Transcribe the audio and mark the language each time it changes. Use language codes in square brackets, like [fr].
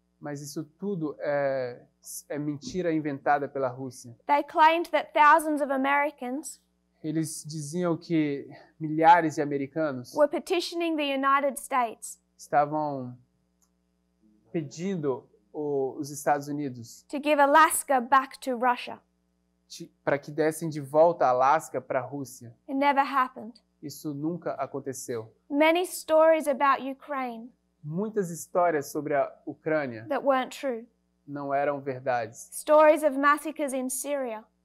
[pt] mas isso tudo é mentira inventada pela Rússia. [en] They claimed that thousands of Americans [pt] Eles diziam que milhares de americanos [en] were petitioning the United States [pt] estavam pedindo os Estados Unidos [en] to give Alaska back to Russia. [pt] para que dessem de volta a Alasca para a Rússia. [en] It never happened. [pt] Isso nunca aconteceu. [en] Many stories about Ukraine [pt] Muitas histórias sobre a Ucrânia [en] that weren't true. [pt] não eram verdades. [en] Stories of massacres in Syria